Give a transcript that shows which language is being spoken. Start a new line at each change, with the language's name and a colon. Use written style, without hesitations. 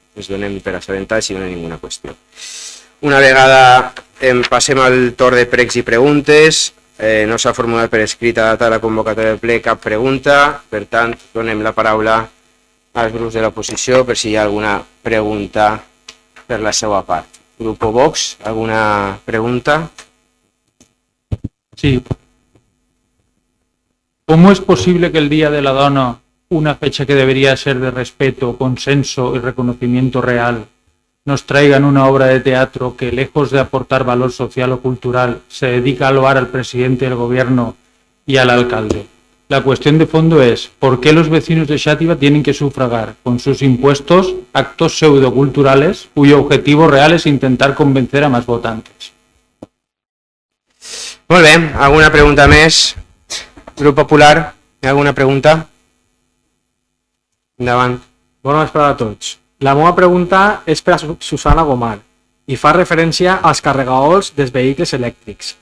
Catalan: Ens donem per assabentats si no hi ha ninguna qüestió. Una vegada passem al torn de pregs i preguntes. No s'ha formulat per escrit a data de la convocatòria del ple cap pregunta. Per tant, donem la paraula als grups de l'oposició per si hi ha alguna pregunta per la seva part.
Spanish: Grupo Vox, alguna pregunta? Sí. ¿Cómo es posible que el Día de la Dona, una fecha que debería ser de respeto, consenso y reconocimiento real, nos traigan una obra de teatro que, lejos de aportar valor social o cultural, se dedica a loar al presidente del gobierno y al alcalde? La cuestión de fondo es, ¿por qué los vecinos de Xàtiva tienen que sufragar con sus impuestos actos pseudoculturales cuyo objetivo real es intentar convencer a más votantes?
Catalan: Molt bé, alguna pregunta més? Grup Popular, hi ha alguna pregunta? Endavant. Bona vesprada a tots. La meva pregunta és per a Susana Gomar i fa referència als carregadors dels vehicles elèctrics.